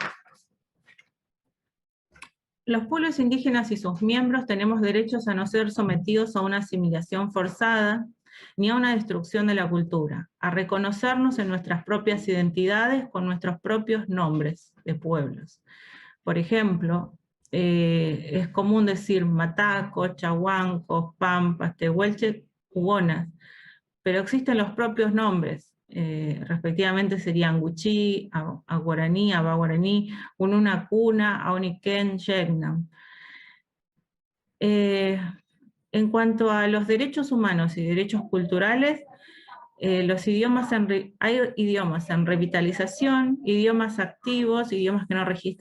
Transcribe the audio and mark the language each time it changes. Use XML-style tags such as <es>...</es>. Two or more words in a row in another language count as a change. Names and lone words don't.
<es>Los pueblos indígenas y sus miembros tenemos derechos a no ser sometidos a una asimilación forzada, ni a una destrucción de la cultura, a reconocernos en nuestras propias identidades con nuestros propios nombres de pueblos. Por ejemplo, es común decir matacos, chahuancos, pampas, tehuelche, huonas, pero existen los propios nombres. Respectivamente serían Guchí, Aguaraní, Abaguaraní, Ununacuna, Aoniquén, Yegnam. En cuanto a los derechos humanos y derechos culturales, hay idiomas en revitalización, idiomas activos, idiomas que no registran hablantes.</es>